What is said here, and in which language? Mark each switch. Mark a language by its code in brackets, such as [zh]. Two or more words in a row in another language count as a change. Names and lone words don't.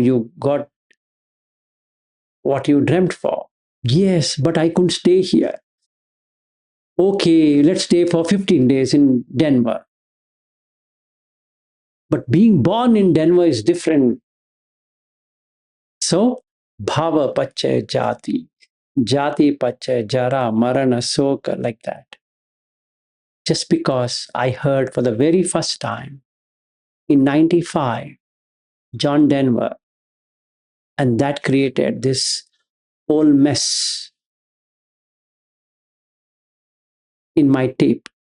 [en] You got what you dreamt for. Yes, but I couldn't stay here. Okay, let's stay for 15 days in Denver. But being born in Denver is different. So, [pi] bhava pachay jati, jati pachay jara, marana soka, [en] like that. Just because I heard for the very first time in 95, John Denver, and that created this whole mess in my tape.